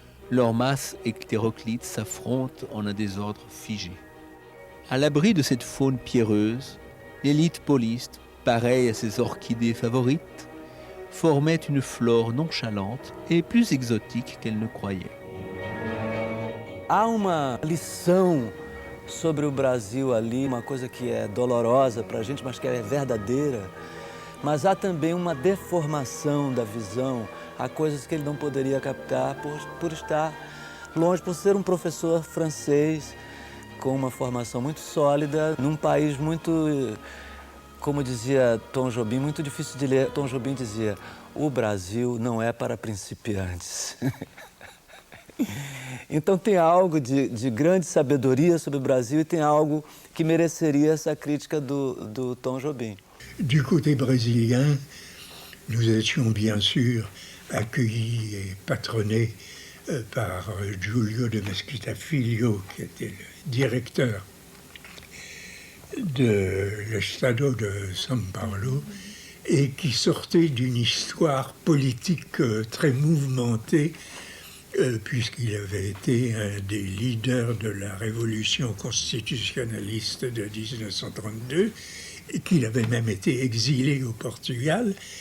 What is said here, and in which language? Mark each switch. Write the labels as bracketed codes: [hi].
[fr] Leurs masses hétéroclites s'affrontent en un désordre figé. À l'abri de cette faune pierreuse, l'élite poliste, pareille à ses orchidées favorites, formait une flore nonchalante et plus exotique qu'elle ne croyait. [pt] Há uma lição sobre o Brasil ali, uma coisa que é dolorosa para a gente, mas que é verdadeira. Mas há também uma deformação da visão, há coisas que ele não poderia captar por estar longe, por ser um professor francês com uma formação muito sólida, num país muito Como dizia Tom Jobim, muito difícil de ler, Tom Jobim dizia: o Brasil não é para principiantes. Então tem algo de grande sabedoria sobre o Brasil e tem algo que mereceria essa crítica do Tom Jobim. [fr] Du côté brésilien, nous étions bien sûr accueillis et patronnés par Giulio de Mesquita Filho, qui était le directeur de l'Estado de São Paulo et qui sortait d'une histoire politique très mouvementée, puisqu'il avait été un des leaders de la révolution constitutionnaliste de 1932 et qu'il avait même été exilé au Portugal.